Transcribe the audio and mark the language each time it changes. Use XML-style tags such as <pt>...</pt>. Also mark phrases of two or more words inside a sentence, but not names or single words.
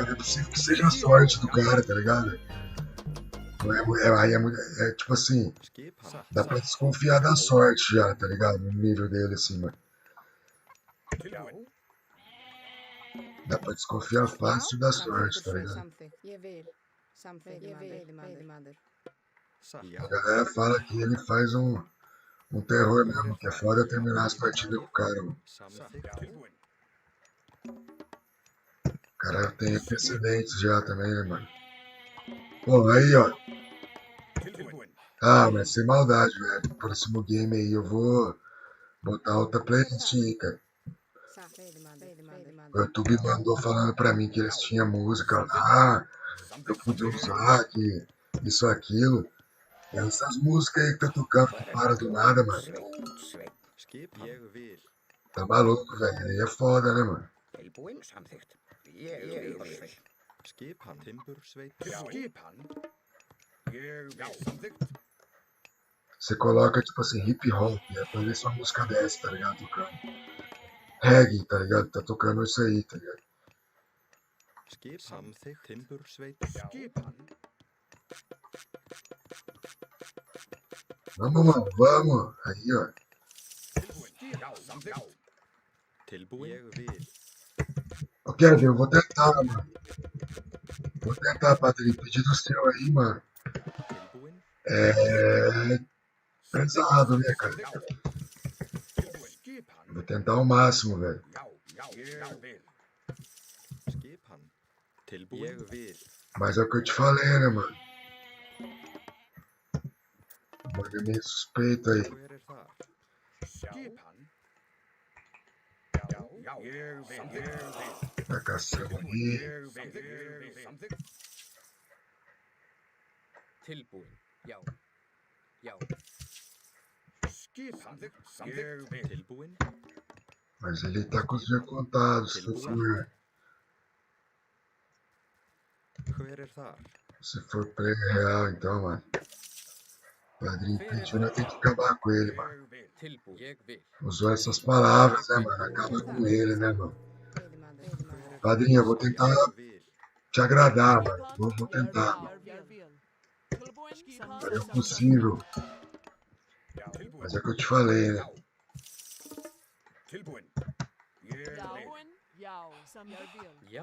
<pt>Não é possível que seja a sorte do cara, tá ligado? É tipo assim, Skipan. dá pra desconfiar da sorte já, tá ligado? No nível dele assim, mano. Dá pra desconfiar fácil da sorte, tá ligado?</pt> <is>Samþykkt. Ég vil. Samþykkt. Ég vil, maður.</is> <pt>A galera fala que ele faz um terror mesmo, que é foda terminar as partidas com o cara, mano. Samþykkt. O cara tem antecedentes já também, né, mano? Pô, aí, ó. Ah, mas sem maldade, velho. No próximo game aí eu vou botar outra playlist aí, cara. O YouTube mandou falando pra mim que eles tinham música lá, eu podia usar, que isso, aquilo. E essas músicas aí que tá tocando que para do nada, mano.</pt> <is>Skipan. Ég vil.</is> <pt>Tá maluco, velho. Aí é foda, né, mano?</pt> <is>Skipan. Timbursveit.</is> <pt>Você coloca, tipo assim, hip hop, é pra ver se uma música dessa, tá ligado? Tocando. Reggae, tá ligado? Tá tocando isso aí, tá ligado?</pt> <is>Skipan. Samþykkt. Timbursveit.</is> <pt>Vamos, mano, vamos. Aí, ó.</pt> <is>Tilbúin. Ég vil.</is> <pt>Ô, Kevin, eu vou tentar, mano. Vou tentar, Padrinho. Pedido seu aí, mano. Tilbúin. É pesado, né, cara? Vou tentar o máximo, velho.</pt> <is>Skipan. Tilbúin. Ég vil.</is> <pt>Mas é o que eu te falei, né, mano? O mano é meio suspeito aí.</pt> <is>Hver er það?</is> <pt>Tá caçando aí.</pt> <is>Tilbúin. Já. Já. Tilbúin.</is> <pt>Mas ele tá com os dias contados, se for</pt> <is>Hver er það?</is> <pt>Se for prêmio real, então, mano. Padrinho pediu, nós tem que acabar com ele, mano.</pt> <is>Tilbúin. Ég vil.</is> <pt>Usou essas palavras, né, mano? Acaba com ele, né, mano? Padrinho, eu vou tentar</pt> <is>Ég vil.</is> <pt>te agradar, mano. Vou tentar, mano. Mas é possível. Mas é o que eu te falei, né? Já.</pt>